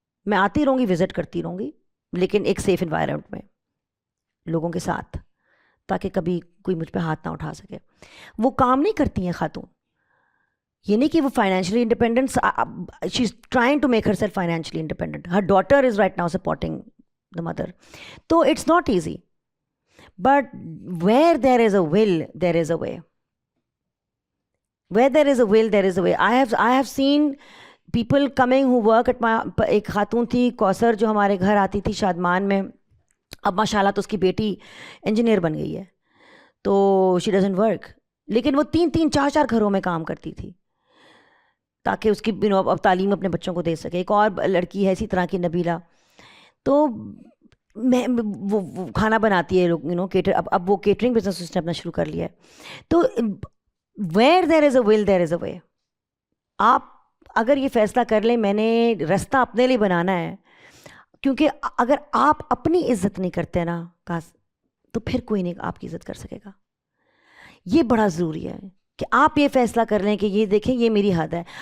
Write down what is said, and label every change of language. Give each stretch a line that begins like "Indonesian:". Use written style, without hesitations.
Urdu: میں آتی رہوں گی, وزٹ کرتی رہوں گی, لیکن ایک سیف انوائرمنٹ میں لوگوں کے ساتھ, تاکہ کبھی کوئی مجھ پہ ہاتھ نہ اٹھا سکے. وہ کام نہیں کرتی ہیں خاتون, یہ نہیں کہ وہ financially independent,
English: She is trying to make herself financially independent. Her daughter is right now supporting the mother. So it's not easy, but where there is a will there is a way. Where there is a will there is a way. I have seen people coming who work at my,
Urdu: ایک خاتون تھی کوثر جو ہمارے گھر آتی تھی شادمان میں, اب ماشاءاللہ تو اس کی بیٹی انجینئر بن گئی ہے, تو
English: she doesn't work,
Urdu: لیکن وہ 3-4 گھروں میں کام کرتی تھی تاکہ اس کی اب تعلیم اپنے بچوں کو دے سکے. ایک اور لڑکی ہے اسی طرح کی, نبیلہ, تو میں وہ کھانا بناتی ہے لوگ کیٹر, اب وہ کیٹرنگ بزنس اس نے اپنا شروع کر لیا ہے.
English: تو where there is a will there is a way.
Urdu: آپ اگر یہ فیصلہ کر لیں میں نے رستہ اپنے لیے بنانا ہے, کیونکہ اگر آپ اپنی عزت نہیں کرتے نا تو پھر کوئی نہیں آپ کی عزت کر سکے گا. یہ بڑا ضروری ہے کہ آپ یہ فیصلہ کر لیں کہ یہ دیکھیں یہ میری حد ہے.